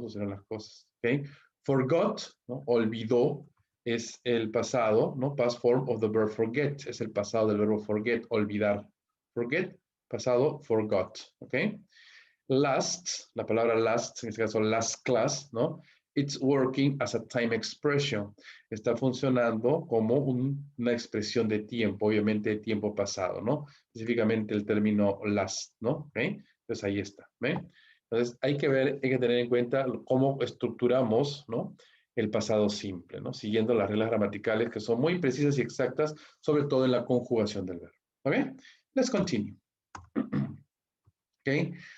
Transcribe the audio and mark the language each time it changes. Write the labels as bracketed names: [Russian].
[Spanish] Sucedieron las cosas, ¿ok? Forgot, ¿no? Olvidó, es el pasado, ¿no? [English] Past form of the verb forget, [Spanish] es el pasado del verbo forget, olvidar. Forget, pasado, forgot, ¿ok? Last, la palabra last, en este caso last class, ¿no? [English] It's working as a time expression. [Spanish] Está funcionando como una expresión de tiempo, obviamente de tiempo pasado, ¿no? Específicamente el término last, ¿no? ¿Okay? Entonces ahí está, ¿ven? Entonces hay que ver, hay que tener en cuenta cómo estructuramos, ¿no? El pasado simple, ¿no? Siguiendo las reglas gramaticales que son muy precisas y exactas, sobre todo en la conjugación del verbo. ¿Ok? [English] Let's continue. [Spanish] ¿Ok?